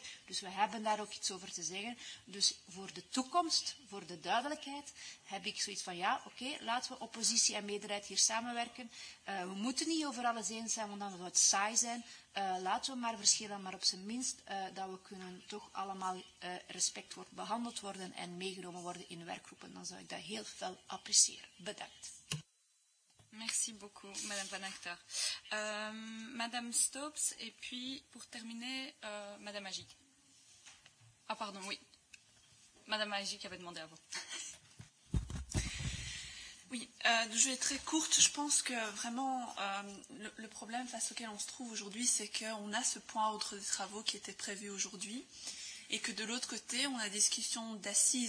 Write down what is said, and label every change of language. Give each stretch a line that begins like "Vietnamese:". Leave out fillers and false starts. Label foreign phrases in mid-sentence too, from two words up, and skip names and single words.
Dutch: Dus we hebben daar ook iets over te zeggen. Dus voor de toekomst, voor de duidelijkheid, heb ik zoiets van ja, oké, laten we oppositie en meerderheid hier samenwerken. We moeten niet over alles eens zijn, want dan zou het saai zijn. Laten we maar verschillen, maar op zijn minst dat we kunnen toch allemaal respect behandeld worden en meegenomen worden in werkgroepen. Dan zou ik dat heel veel appreciëren. Bedankt.
French: Merci beaucoup, Madame Van Acter. Madame Stops, et puis pour terminer, Madame Magic. Ah pardon, oui. Madame Magic avait demandé avant. Oui, je vais être très courte. Je pense que vraiment le problème face auquel on se trouve aujourd'hui, c'est qu'on a ce point à ordre des travaux qui était prévu aujourd'hui et que de l'autre côté, on a des discussions d'assises.